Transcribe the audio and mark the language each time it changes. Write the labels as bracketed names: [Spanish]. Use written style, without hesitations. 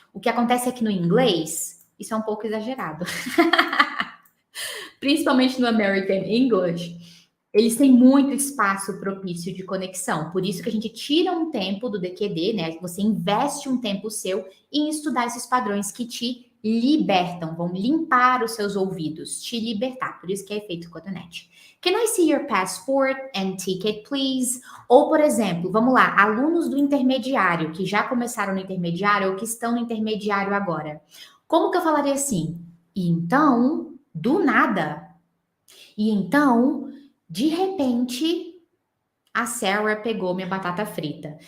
[Portuguese] O que acontece aqui no inglês, isso é um pouco exagerado. Principalmente no American English, eles têm muito espaço propício de conexão. Por isso que a gente tira um tempo do DQD, né? Você investe um tempo seu em estudar esses padrões que te libertam, vão limpar os seus ouvidos, te libertar. Por isso que é efeito cotonete. [English] Can I see your passport and ticket, please? [Portuguese] Ou, por exemplo, vamos lá, alunos do intermediário, que já começaram no intermediário ou que estão no intermediário agora. Como que eu falaria assim? Então, do nada. E então, de repente, a Sarah pegou minha batata frita.